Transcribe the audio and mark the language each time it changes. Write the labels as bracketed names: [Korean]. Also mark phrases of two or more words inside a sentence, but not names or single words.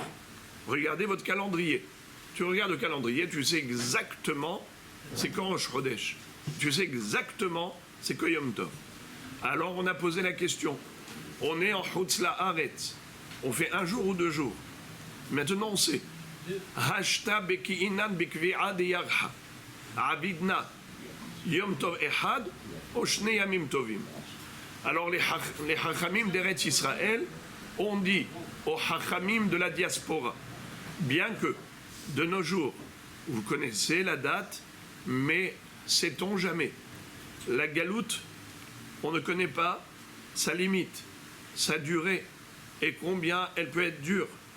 [French] Regardez votre calendrier. Tu regardes le calendrier, tu sais exactement c'est quand [Hebrew] ראש חודש. [French] Tu sais exactement c'est que [Hebrew] יום טוב. [French] Alors on a posé la question. On est en [Hebrew] חוץ לארץ. [French] On fait 1 jour ou 2 jours. Maintenant on sait. [Aramaic] השתא בקיאינן בקביעא דירחא. [Hebrew] עבידנא יום טוב אחד. או שני ימים טובים. [French] Alors les Hachamim d'Eretz Israël ont dit aux Hachamim de la diaspora, bien que de nos jours, vous connaissez la date, mais sait-on jamais. La galoute, on ne connaît pas sa limite, sa durée, et combien elle peut être dure.